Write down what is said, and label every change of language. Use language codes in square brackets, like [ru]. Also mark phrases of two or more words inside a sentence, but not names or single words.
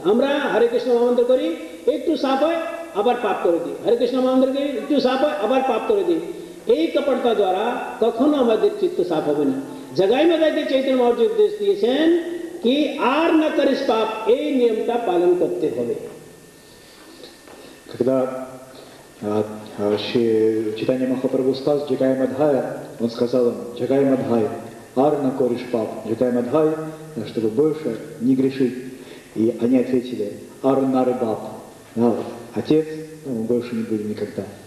[bn] আমরা হরে কৃষ্ণ মহামন্ত্র করি, একটু সাফ হয় আবার পাপ করে দিই, হরে কৃষ্ণ মহামন্ত্র করি, একটু সাফ হয় আবার পাপ করে দিই। এই কপটতা দ্বারা কখনো আমাদের চিত্ত সাফ হবে না। জগাই মাদাইকে চৈতন্য মহাপ্রভু উপদেশ দিয়েছেন কি আর না করিস পাপ, এই নিয়মটা পালন করতে হবে। [ru] Когда Шри Чайтанья Махапрабху спас Джагая Мадхая, он сказал им, Джагай Мадхай, [bn] আর না করিস পাপ, [ru] Джагай Мадхай, чтобы больше не грешить. И они ответили, [bn] আর না রে বাপ, [ru] отец, мы больше не будем никогда.